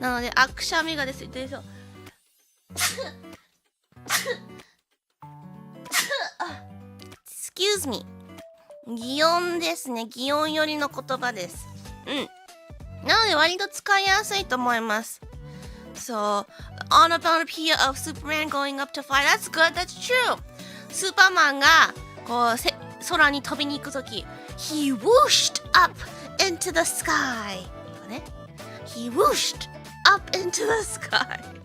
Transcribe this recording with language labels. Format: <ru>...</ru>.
<ja>なので、くしゃみがです。言ってるでしょ。</ja> <en>Excuse me。</en> <ja>擬音ですね。擬音寄りの言葉です。うん。なので割と使いやすいと思います。</ja> <en>So, onomatopoeia of Superman going up to fly. That's good. That's true.</en> <ja>スーパーマンがこう空に飛びに行くとき、</ja> <en>He whooshed up into the sky.</en> <ja>ね。</ja> <en>He whooshed up into the sky.</en>